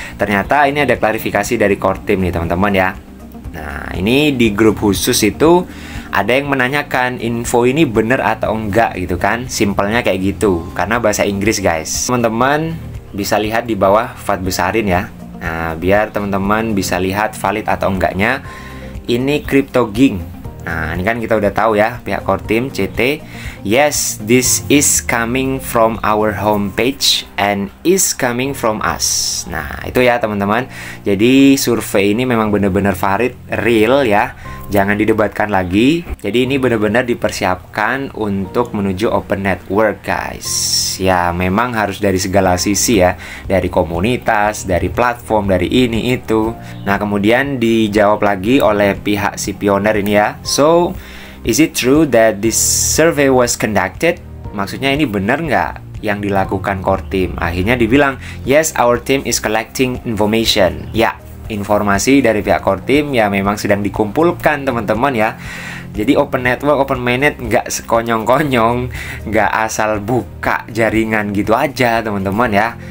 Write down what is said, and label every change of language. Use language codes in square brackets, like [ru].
[id] Ternyata ini ada klarifikasi dari core team nih teman-teman ya. Nah, ini di grup khusus itu ada yang menanyakan info ini bener atau enggak gitu kan. Simpelnya kayak gitu, karena bahasa Inggris guys. Teman-teman bisa lihat di bawah Fath besarin ya. Nah, biar teman-teman bisa lihat valid atau enggaknya. Ini crypto ging. Nah, ini kan kita udah tahu ya, pihak core team CT. [en] Yes, this is coming from our homepage and is coming from us. [id] Nah, itu ya teman-teman. Jadi survei ini memang benar-benar valid, real ya. Jangan didebatkan lagi. Jadi ini benar-benar dipersiapkan untuk menuju open network guys. Ya memang harus dari segala sisi ya. Dari komunitas, dari platform, dari ini itu. Nah, kemudian dijawab lagi oleh pihak si pioner ini ya. [en] So, is it true that this survey was conducted? [id] Maksudnya ini benar nggak yang dilakukan core team? Akhirnya dibilang, [en] yes, our team is collecting information. [id] Ya, informasi dari pihak core team ya memang sedang dikumpulkan teman-teman ya. Jadi open network, open mainnet nggak sekonyong-konyong, nggak asal buka jaringan gitu aja teman-teman ya.